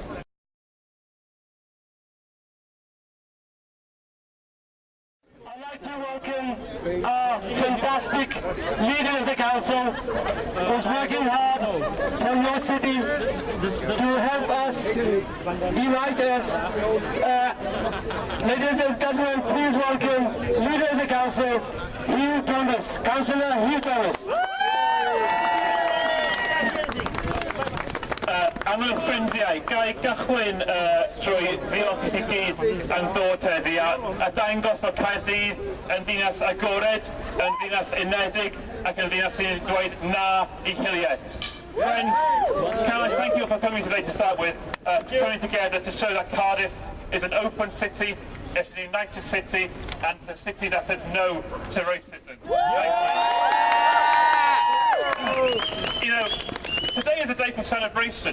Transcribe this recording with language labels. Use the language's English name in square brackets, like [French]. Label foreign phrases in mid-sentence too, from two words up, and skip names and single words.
[English] I'd like to welcome our fantastic leader of the council, who's working hard for your city to help us, unite us. Ladies and gentlemen, please welcome leader of the council, Hugh Thomas, Councillor Hugh Thomas. [Welsh] Am yn ffrindiau, ga i gychwyn trwy ddiolch i chi gyd am ddod heddi a dangos fod Caerdydd yn ddinas agored, yn ddinas unedig ac yn ddinas sy'n dweud na I hiliaeth. [English] Friends, can I thank you for coming today to start with, coming together to show that Cardiff is an open city, it's a united city, and it's a city that says no to racism. You know, today is a day for celebration.